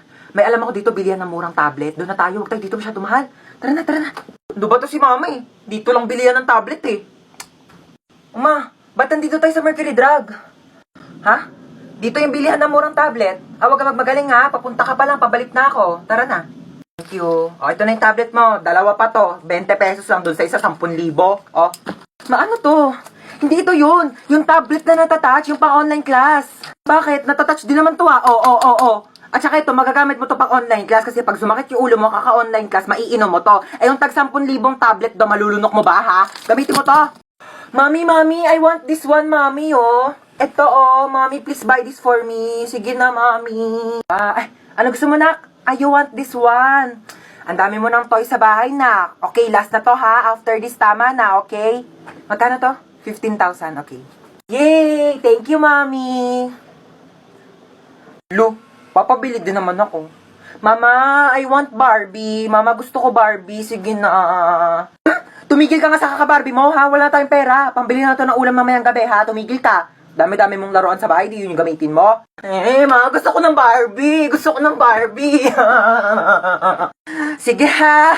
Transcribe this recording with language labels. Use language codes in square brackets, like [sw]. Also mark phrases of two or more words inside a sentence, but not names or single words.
[tl] May alam ako dito, bilihan ng murang tablet. Doon na tayo, huwag tayo dito masyado mahal. Tara na. Ano ba to si mama eh? Dito lang bilihan ng tablet eh. Ma, ba't nandito tayo sa Mercury Drug? Ha? Dito yung bilihan ng murang tablet. Huwag ka magmagaling ha, papunta ka pa lang, pabalik na ako. Tara na. [en] Thank you. [tl] O, ito na yung tablet mo. Dalawa pa to. 20 pesos lang doon sa isa, 10,000. O. Ano to? Hindi ito yun. Yung tablet na natatouch, yung pang-online class. Bakit? Natatouch din naman to ha. Oo. At saka ito, magagamit mo to pang-online class kasi pag sumakit yung ulo mo, kaka-online class, maiinom mo to. Eh yung tag 10,000 tablet do, malulunok mo ba ha? Gamitin mo to. [en] Mami, I want this one, mami, oh. Ito, oh, mami, please buy this for me. [tl] Sige na, mami. Ano gusto mo, [en] nak? I want this one. [tl] Ang dami mo ng toy sa bahay, nak. Okay, last na to, ha? [en] After this, [tl] tama na, okay? Magkano to? [en] 15,000, okay. Yay! Thank you, mami. [tl] Lu, papabili din naman ako. [en] Mama, I want Barbie. Mama, [tl] gusto ko [en] Barbie. [tl] Sige na. Tumigil ka nga sa kaka-Barbie mo, ha? Wala na tayong pera. Pambili na to ng ulam mamayang gabi, ha? Tumigil ka. Dami-dami mong laruan sa bahay, di yun yung gamitin mo. Ma, gusto ko ng Barbie. Sige, ha?